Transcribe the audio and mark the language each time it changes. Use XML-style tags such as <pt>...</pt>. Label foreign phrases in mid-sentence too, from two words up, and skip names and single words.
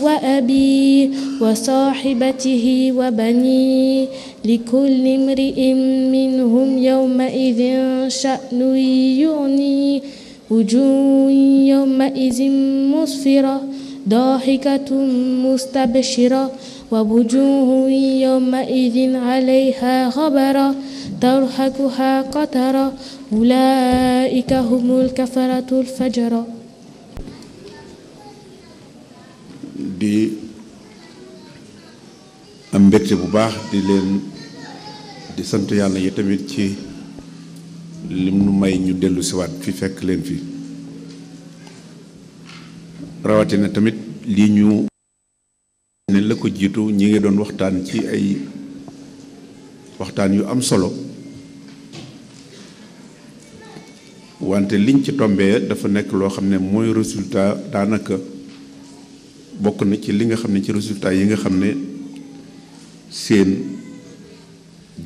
<ar>وأبيه وصاحبته وبنيه لكل امرئ منهم يومئذ شأن يغنيه وجوه يومئذ مسفرة ضاحكة مستبشرة ووجوه يومئذ عليها غبرة ترهقها قترة أولئك هم الكفرة الفجرة.</ar> <wo>di am mbégte bu baax di leen di sant yàlla yi tamit ci lim nu may ñu dellu siwaat fi fekk leen fi rawatina tamit lii ñu ne la ko jiitu ñi ngi doon waxtaan ci ay waxtaan yu am solo wante liñ ci tombee dafa nekk loo xam ne mooy résultat daanaka bokk na ci li nga xam ne ci résultat yi nga xam ne seen</wo>